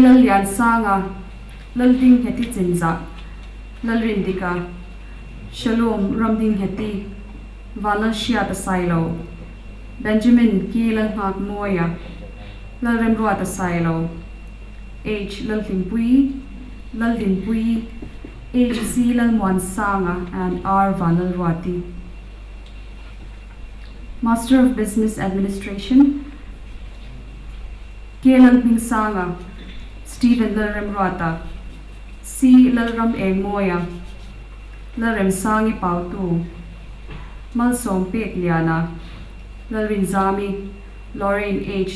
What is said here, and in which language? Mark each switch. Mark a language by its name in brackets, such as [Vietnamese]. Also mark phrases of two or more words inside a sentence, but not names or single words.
[English] Lalyan Sanga, Lalding Heti Zinza, Lalrindika, Shalom Ramding Heti, Valalshiat Silo, Benjamin K. Lalmak Moya, Lalrimrwat Silo, H. Lalthimpui, Laldimpui, H. C. Lalmwan Sanga, and R. Vanalwati. Master of Business Administration, K. Lalbing Sanga, Stephen Lalrimrwata, C. Lalram Eng Moya, Lalrem Sangi Pautu, Malsom Liana, Lalrin Zami, Lorraine H.